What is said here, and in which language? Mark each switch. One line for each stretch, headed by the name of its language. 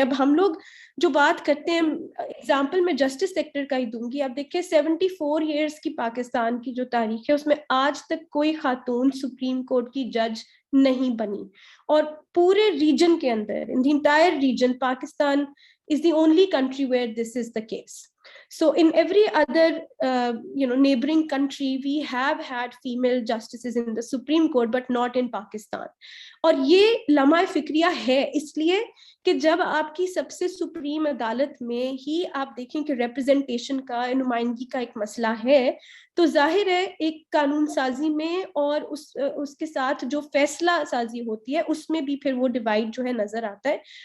Urdu: اب ہم لوگ جو بات کرتے ہیں, اگزامپل میں جسٹس سیکٹر کا ہی دوں گی. اب دیکھیں 74 ایئرس کی پاکستان کی جو تاریخ ہے اس میں آج تک کوئی خاتون سپریم کورٹ کی جج نہیں بنی, اور پورے ریجن کے اندر,
English: in the entire region,
Urdu: Pakistan
English: is the only country where this is the case. So in every other neighboring country we have had female justices in the Supreme Court, but not in Pakistan.
Urdu: اور یہ لمحہ فکریہ ہے اس لیے کہ جب آپ کی سب سے سپریم عدالت میں ہی آپ دیکھیں کہ ریپرزنٹیشن کا، نمائندگی کا ایک مسئلہ ہے، تو ظاہر ہے ایک قانون سازی میں اور اس کے ساتھ جو فیصلہ سازی ہوتی ہے اس میں بھی پھر وہ ڈیوائڈ جو ہے نظر آتا ہے.